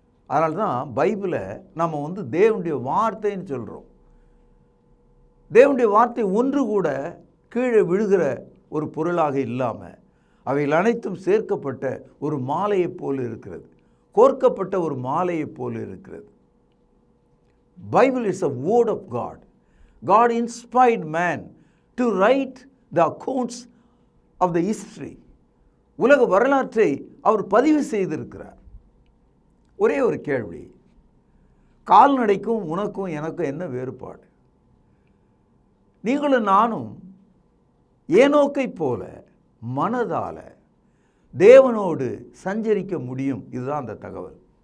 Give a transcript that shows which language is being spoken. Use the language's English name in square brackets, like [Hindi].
[Tamil] அதனால தான் பைபிளை நம்ம தேவனுடைய வார்த்தைன்னு சொல்கிறோம். தேவனுடைய வார்த்தை ஒன்று கூட கீழே விழுகிற ஒரு பொருளாக இல்லாமல் அவைகள் அனைத்தும் சேர்க்கப்பட்ட ஒரு மாலையைப் போல் இருக்கிறது, கோர்க்கப்பட்ட ஒரு மாலையைப் போல் இருக்கிறது. [English] Bible is a word of God. God inspired man to write the accounts of the history. [Tamil] உலக வரலாற்றை அவர் பதிவு செய்திருக்கிறார். ஒரே ஒரு கேள்வி, கால்நடைக்கும் உனக்கும் எனக்கும் என்ன வேறுபாடு? நீங்களும் நானும் ஏனோக்கை போல மனதால் தேவனோடு சஞ்சரிக்க முடியும். இதுதான் அந்த தகவல்.